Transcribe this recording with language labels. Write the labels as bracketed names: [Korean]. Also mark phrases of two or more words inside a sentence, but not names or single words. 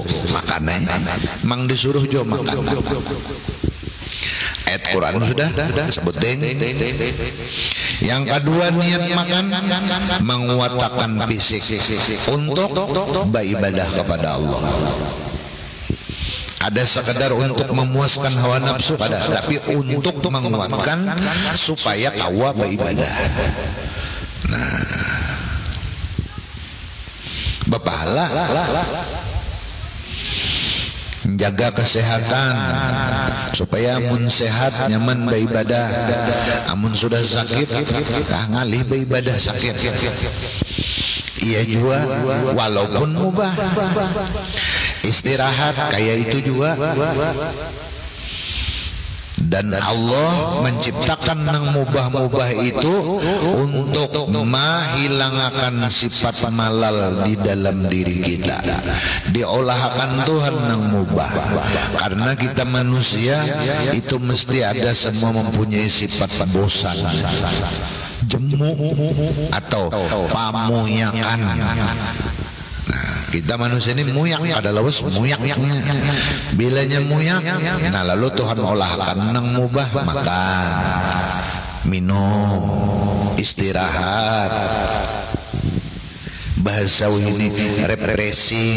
[Banjar] Makannya mang disuruh jo makan. Ayat Quran sudah sebutin. Yang kedua, niat makan menguatkan fisik untuk beribadah kepada Allah. Ada sekedar untuk memuaskan hawa nafsu, tapi untuk menguatkan supaya kawa beribadah. Nah, berpahala, menjaga kesehatan supaya amun sehat nyaman beribadah. Amun sudah sakit ngalih beribadah sakit. Iya juga, walaupun mubah. Istirahat kayak itu juga. Dan Allah menciptakan nang mubah-mubah itu untuk menghilangkan sifat malal di dalam diri kita. Diolahkan Tuhan nang mubah. Karena kita manusia itu mesti ada semua mempunyai sifat bosan, jemu atau pamuyakan. Kita manusia ini muyak, ada lawas muyaknya. Bilanya muyak, nah lalu Tuhan olahkan nang mubah, makan, minum, istirahat. Bahasa ini refreshing.